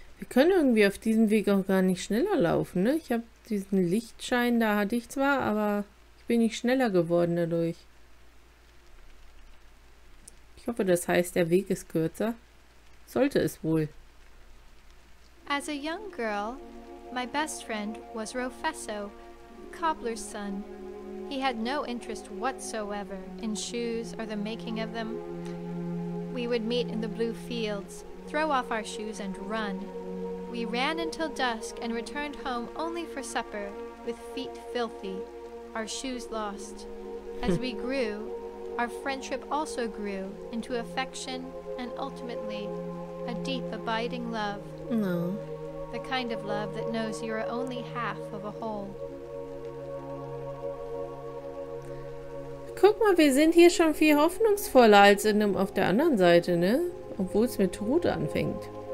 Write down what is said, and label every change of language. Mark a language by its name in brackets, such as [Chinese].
[German] können irgendwie auf diesem Weg auch gar nicht schneller laufen, ne? Ich habe diesen Lichtschein, da hatte ich zwar, aber ich bin nicht schneller geworden dadurch. Ich hoffe, das heißt, der Weg ist kürzer. Sollte es wohl. [English] As a young girl, my best friend was Rofesso, cobbler's son. He had no interest whatsoever in shoes or the making of them. We would meet in the blue fields, throw off our shoes and run. We ran until dusk and returned home only for supper, with feet filthy, our shoes lost. As we grew, our friendship also grew into affection and ultimately a deep, abiding love. No. The kind of love that knows you are only half of a whole. [German] Guck mal, wir sind hier schon viel hoffnungsvoller als auf der anderen Seite, ne? Obwohl es mit Tod anfängt.